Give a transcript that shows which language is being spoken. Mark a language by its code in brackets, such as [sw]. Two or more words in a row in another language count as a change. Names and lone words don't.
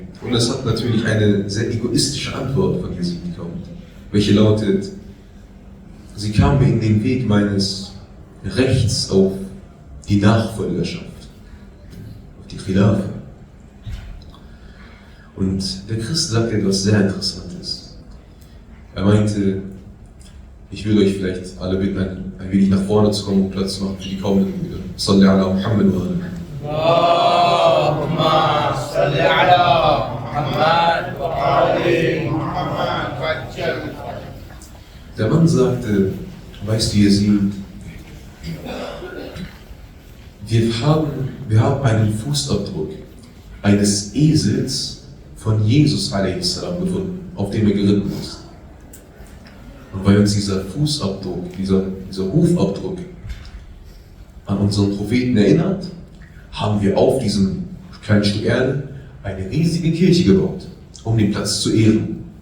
[de] Und es hat natürlich eine sehr egoistische Antwort von Yazid bekommen, welche lautet: Sie kam mir in den Weg meines Rechts auf die Nachfolgerschaft, auf die Khilafa. Und der Christ sagt etwas sehr Interessantes. Er meinte, ich würde euch vielleicht alle bitten, ein wenig nach vorne zu kommen und Platz zu machen für die kommenden Brüder. [ar] صلِّ على محمد وعلى محمد. اللهم صلِّ على محمد وعلى آل محمد. [de] Der Mann sagte, weißt du, Yazid, wir haben einen Fußabdruck eines Esels von Jesus a.s. gefunden, auf dem er geritten ist. Und weil uns dieser Fußabdruck, dieser Hufabdruck an unseren Propheten erinnert, haben wir auf diesem kleinen Stück Erde eine riesige Kirche gebaut, um den Platz zu ehren.